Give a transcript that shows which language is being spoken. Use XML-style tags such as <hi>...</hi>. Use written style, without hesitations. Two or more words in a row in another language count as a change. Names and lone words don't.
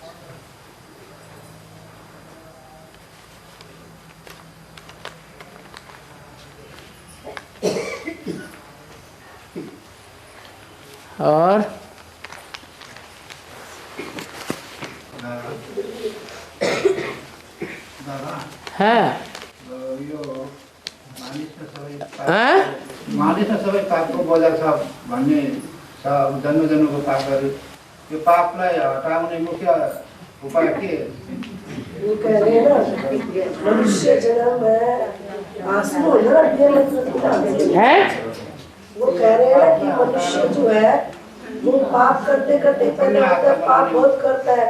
<hi>और हाँ</hi> <ne>मानिसमा सबै पापको बजार छ भन्ने छ। जन्म जन्मको पापहरू, त्यो पापलाई हटाउने मुख्य उपाय के?</ne> <hi>वो कह रहे हैं ना, मनुष्य जन्म है। वो कह रहे हैं कि मनुष्य जो है वो पाप करते करते पहले पाप बहुत करता है।</hi>